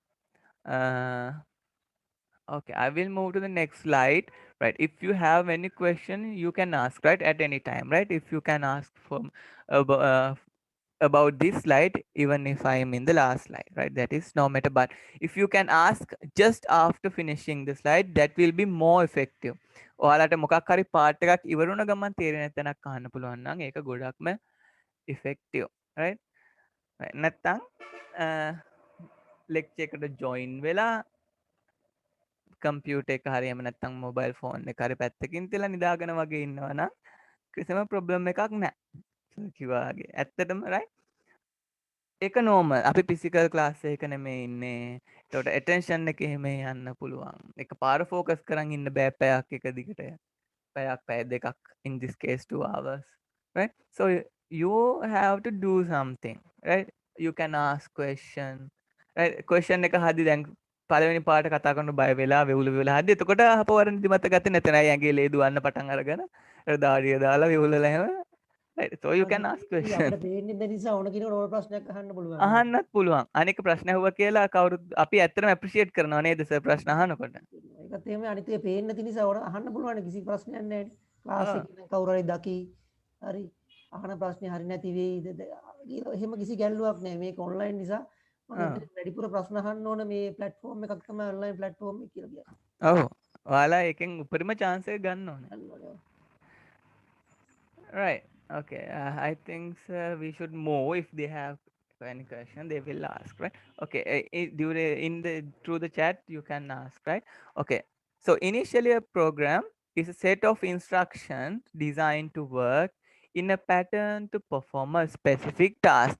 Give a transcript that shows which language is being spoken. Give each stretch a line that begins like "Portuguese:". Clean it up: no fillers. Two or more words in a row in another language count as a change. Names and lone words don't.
English: uh, okay, I will move to the next slide, right? If you have any question, you can ask, right, at any time, right? If you can ask from about, about this slide, even if I am in the last slide, right? That is no matter, but if you can ask just after finishing the slide, that will be more effective.
Sinhala: ඔයාලට මොකක් හරි පාර්ට් එකක් ඉවර වුණ ගමන් තේරෙන්නේ නැත්නම් අහන්න පුළුවන් නම් ඒක ගොඩක්ම
English: effective, right?
Sinhala: නැත්තම් ලෙක්චර් එකට ජොයින් වෙලා කම්පියුටර් එක හරි එහෙම නැත්නම්
English: mobile phone
Sinhala: එක හරි පැත්තකින් තියලා නිදාගෙන වගේ ඉන්නවා නම් කිසිම ප්‍රොබ්ලම් එකක් නැහැ. කිව්වා වගේ ඇත්තටම right? ඒක නෝමල්. අපි
English: physical class
Sinhala: එක නෙමෙයි ඉන්නේ. ඒකට ඇටෙන්ෂන් එක එහෙම යන්න පුළුවන්. එක පාර ફોකස් කරන් ඉන්න බෑ පැයක් එක දිගට. පැය දෙකක්,
English: in this case 2 hours, right? So you have to do something, right? You can ask question, right?
Sinhala: Question එක හදි දැන් පළවෙනි පාට කතා කරන බය වෙලා වෙවුල වෙවුල හදි එතකොට අපවර නිදිමත ගත්තේ නැතනයි ඇඟේ ලේ දුවන්න පටන් අරගෙන දාඩිය දාලා වෙවුලලා එහෙම,
English: right? So you can ask question.
Sinhala: අපිට පේන්නේ නැති නිසා ඕන කෙනෙකුට ඕන ප්‍රශ්නයක් අහන්න පුළුවන්. අහන්නත් පුළුවන්. අනික ප්‍රශ්න අහුවා කියලා කවුරුත් අපි ඇත්තටම ඇප්‍රීෂিয়েට් කරනවා නේද සර් ප්‍රශ්න අහනකොට. ඒකත් එහෙම අනිත් එක පේන්නේ නැති නිසා ඕන අහන්න පුළුවන් කිසි ප්‍රශ්නයක් නැහැ නේ. ක්ලාස් එකේ කවුරු හරි දකි. හරි. අහන ප්‍රශ්නේ හරි නැති වෙයිද කියලා එහෙම කිසි ගැටලුවක් නැහැ. මේක ඔන්ලයින් නිසා මම වැඩිපුර ප්‍රශ්න අහන්න ඕන මේ ප්ලැට්ෆෝම් එකක් තමයි
English: online platform
Sinhala: එක කියලා කියන්නේ. ඔව්. ඔයාලා එකෙන් උපරිම chance එක ගන්න ඕනේ.
English: Right. Okay. I think we should move. If they have any question, they will ask, right? Okay. In the through the chat, you can ask, right? Okay. So initially, a program is a set of instructions designed to work in a pattern to perform a specific task.